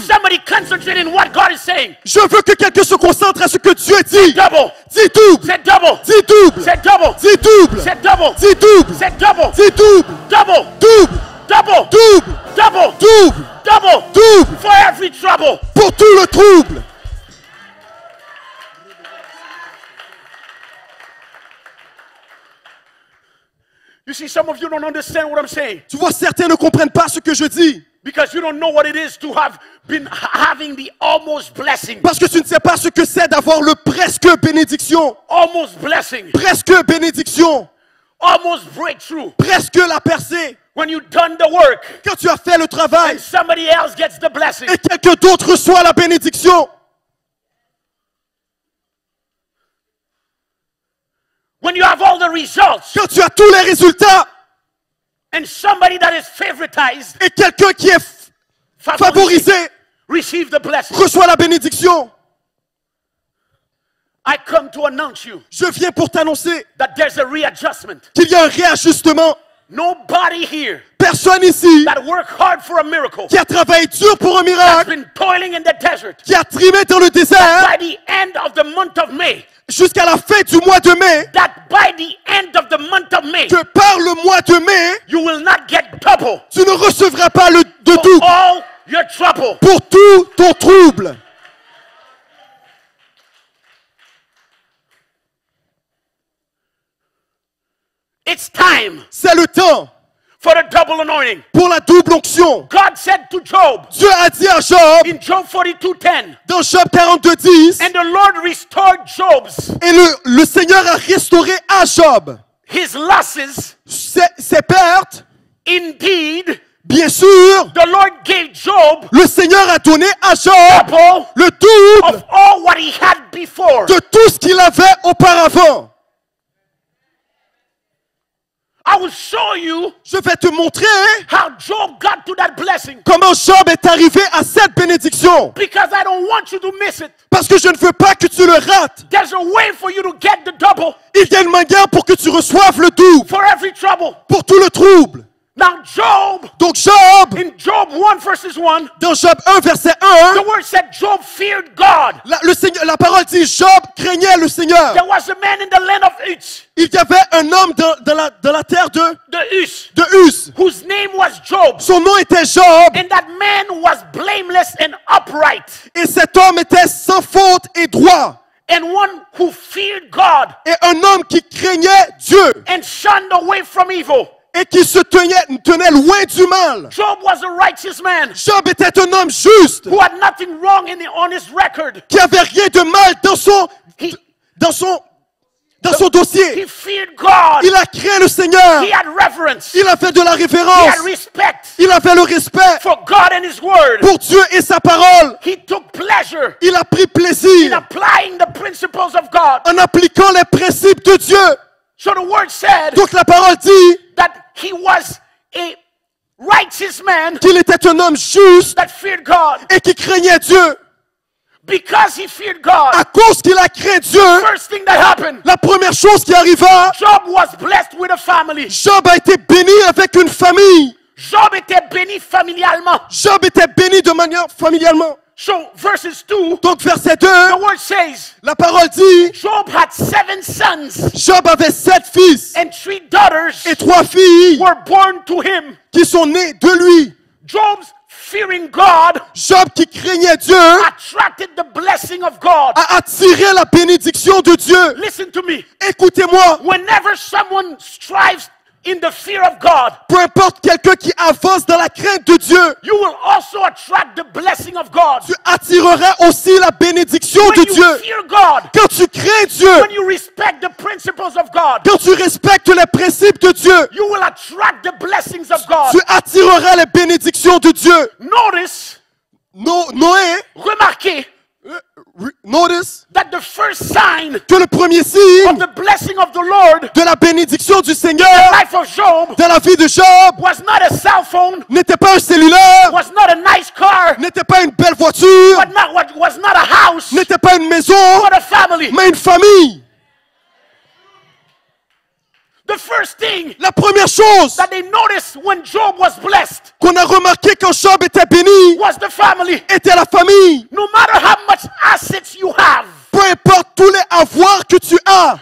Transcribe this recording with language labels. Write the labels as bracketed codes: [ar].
[en] somebody concentrating on what God is saying. [fr] Je veux que quelqu'un se concentre à ce que Dieu dit. [en] Double. [fr] Dis double. [en] Said double. [fr] Dis double. [en] Said double. [fr] Dis double. [en] Said double. [fr] Dis double. [en] Said double. [fr] Dis double. Double. Double. Double. Double. Double. Double. Double. [en] For every trouble. [fr] Pour tout le trouble. [en] You see, some of you don't understand what I'm saying [fr] Tu vois, certains ne comprennent pas ce que je dis. [en] because you don't know what it is to have been having the almost blessing. [fr] Parce que tu ne sais pas ce que c'est d'avoir le presque bénédiction. [en] Almost blessing. [fr] Presque bénédiction. [en] Almost breakthrough. [fr] Presque la percée. [en] When you've done the work [fr] Quand tu as fait le travail [en] and somebody else gets the blessing. [fr] et quelqu'un d'autre reçoit la bénédiction. [en] When you have all the results [fr] Quand tu as tous les résultats [en] and somebody that is favoritized, [fr] et quelqu'un qui est favorisé [en] receive the blessing. [fr] reçoit la bénédiction. [en] I come to announce you [fr] Je viens pour t'annoncer [en] that there's a readjustment. [fr] qu'il y a un réajustement. [en] Nobody here [fr] Personne ici [en] that worked hard for a miracle, [fr] qui a travaillé dur pour un [en] that's [fr] miracle, [en] been toiling in the desert, [fr] qui a trimé dans le désert [en] by the end of the month of May, [fr] jusqu'à la fin du mois de mai, [en] that by the end of the month of May, [fr] que par le mois de mai, [en] you will not get double [fr] tu ne recevras pas de [en] for [fr] double [en] all your trouble. [fr] pour tout ton trouble. [en] It's time [fr] C'est le temps [en] for the double anointing. [fr] pour la double onction. [en] God said to Job [fr] Dieu a dit à Job, [en] in Job 42:10, [fr] dans Job 42:10, [en] and the Lord restored Job's [fr] et le Seigneur a restauré à Job [en] his losses. [fr] ses pertes. [en] Indeed, [fr] Bien sûr, [en] the Lord gave Job [fr] le Seigneur a donné à Job [en] double [fr] le double [en] of all what he had before. [fr] de tout ce qu'il avait auparavant. [en] I will show you [fr] Je vais te montrer [en] how Job got to that blessing [fr] comment Job est arrivé à cette bénédiction. [en] because I don't want you to miss it. [fr] Parce que je ne veux pas que tu le rates. [en] There's a way for you to get the double [fr] Il y a une manière pour que tu reçoives le double, [en] for every trouble. [fr] pour tout le trouble. [en] Now, Job, [fr] Donc Job, [en] in Job 1 verses 1, [fr] dans Job 1, verset 1, [en] the word said Job feared God. [fr] la parole dit Job craignait le Seigneur. [en] There was a man in the land of Uz, [fr] Il y avait un homme dans la terre de Uz, Uz. [en] whose name was Job. [fr] Son nom était Job [en] And that man was blameless and upright, [fr] et cet homme était sans faute et droit. [en] and one who feared God [fr] Et un homme qui craignait Dieu [en] and shunned away from evil. [fr] et qui se tenait loin du mal. [en] Job was a righteous man [fr] Job était un homme juste [en] who had nothing wrong on his record. [fr] qui avait rien de mal [en] He [fr] dans son dossier. [en] feared God. [fr] Il a craint le Seigneur. [en] He had reverence. [fr] Il avait de la [en] He [fr] révérence. [en] had respect [fr] Il avait le respect [en] for God and His Word. [fr] pour Dieu et sa parole. [en] He took pleasure [fr] Il a pris [en] in [fr] plaisir [en] applying the principles of God. [fr] en appliquant les principes de Dieu. [en] So the Word said [fr] Donc la parole dit [en] that he was a righteous man [fr] qu'il était un homme juste [en] that feared God. [fr] et qui craignait Dieu. [en] Because he feared God, [fr] À cause qu'il a craint Dieu, [en] first thing that happened, [fr] la première chose qui arriva, [en] Job was blessed with a family. [fr] Job a été béni avec une famille. Job était béni familialement. Job était béni de manière familialement. [en] So verses 2, [fr] Donc verset 2, [en] the word says, [fr] la parole dit, [en] Job had 7 sons [fr] Job avait 7 fils [en] and 3 daughters [fr] et 3 filles [en] were born to him. [fr] qui sont nées de lui. [en] Job's fearing God [fr] Job qui craignait Dieu [en] attracted the blessing of God. [fr] a attiré la bénédiction de Dieu. [en] Listen to me. [fr] Écoutez-moi, [en] Whenever someone strives in the fear of God, [fr] peu importe quelqu'un qui avance dans la crainte de Dieu, [en] you will also attract the blessing of God. [fr] tu attireras aussi la bénédiction [en] When [fr] de [en] you [fr] Dieu. [en] fear God, [fr] Quand tu crains Dieu, [en] when you respect the principles of God, [fr] quand tu respectes les principes de Dieu, [en] you will attract the blessings of God. [fr] tu attireras les bénédictions de Dieu. [en] Notice, [fr] Noé, remarquez [en] notice that the first sign [fr] que le premier signe [en] of the blessing of the Lord [fr] de la bénédiction du [en] in the [fr] Seigneur [en] life of Job [fr] dans la vie de Job [en] was not a cell phone, [fr] n'était pas un cellulaire, [en] was not a nice car, [fr] n'était pas une belle voiture, [en] was not a house, [fr] n'était pas une maison, [en] but a family. [fr] mais une famille. [en] The first thing [fr] La première chose [en] that they noticed when Job was blessed [fr] qu'on a remarqué quand Job était béni [en] was the family. [fr] était la famille. [en] No matter how much assets you have, [fr] Peu importe tous les avoirs que tu as,